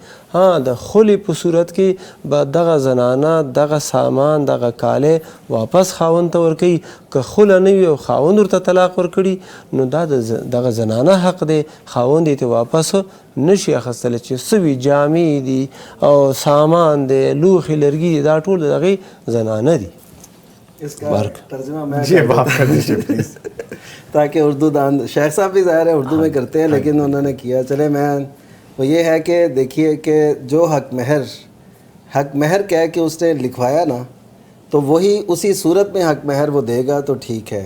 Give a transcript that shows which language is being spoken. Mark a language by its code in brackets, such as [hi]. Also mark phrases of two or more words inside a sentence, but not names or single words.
[ps] ها د خلې په صورت کې به دغه زنانه دغه سامان دغه کالی واپس خاوند ته ورکوي، که خله نه وي او خاوند ورته طلاق ورکړي نو دا دغه زنانه حق دی، خاوند یې ته واپس نشي اخیستلی. چې څه وي جامې دي او سامان دی، لوښي لرګي دي، دا ټول د هغې زنانه دي. [ur] اس کا ترجمہ میں تاکہ اردو دان شیخ صاحب بھی ظاہر ہے اردو میں کرتے ہیں لیکن انہوں نے کیا. چلے میں وہ یہ ہے کہ دیکھیے کہ جو حق مہر کہہ کے اس نے لکھوایا نا تو وہی اسی صورت میں حق مہر وہ دے گا تو ٹھیک ہے.